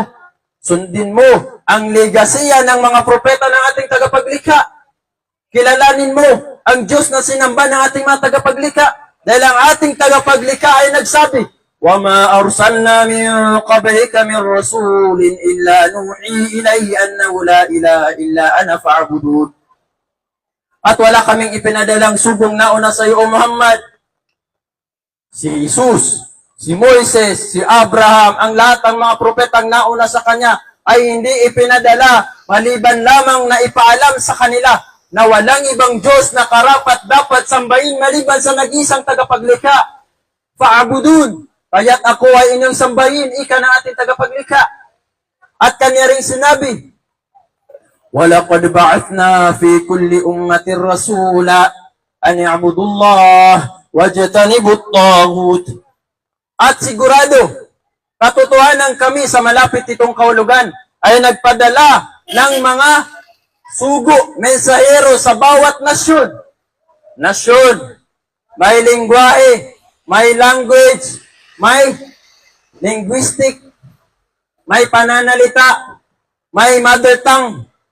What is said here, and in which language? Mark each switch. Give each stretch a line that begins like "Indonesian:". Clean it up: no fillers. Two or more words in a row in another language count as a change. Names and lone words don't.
Filipino: Sundin mo ang legasya ng mga propeta ng ating tagapaglikha. Kilalanin mo ang Diyos na sinamba ng ating mga tagapaglikha. Dahil ang ating tagapaglikha ay nagsabi,
Arabic: وَمَا أَرْسَلْنَا مِنْ قَبْلِكَ مِنْ رَسُولٍ إِلَّا نُوحِي إِلَيْهِ أَنَّهُ لَا إِلَهَ إِلَّا أَنَا فَاعْبُدُونِ.
Filipino: At wala kaming ipinadalang subong nauna sa iyo, O Muhammad. Si Jesus, si Moises, si Abraham, ang lahat ng mga propetang nauna sa kanya ay hindi ipinadala maliban lamang na ipaalam sa kanila na walang ibang Diyos na karapat dapat sambahin maliban sa nag-isang tagapaglikha. Fa'abudun, kaya't ako ay inyong sambahin, ika na ating tagapaglikha. At kanya rin sinabi,
Arabic: وَلَقَدْ بَعَثْنَا فِي كُلِّ أُمَّةٍ رَسُولًا أَنِ اعْبُدُوا اللَّهَ وَاجْتَنِبُوا الطَّاغُوتَ.
Filipino: At sigurado, katotohanan kami sa malapit itong kahulugan ay nagpadala ng mga sugo, mensahero sa bawat nasyon. Nasyon, may lingwahe, may language, may linguistic, may pananalita, may
English: mother tongue.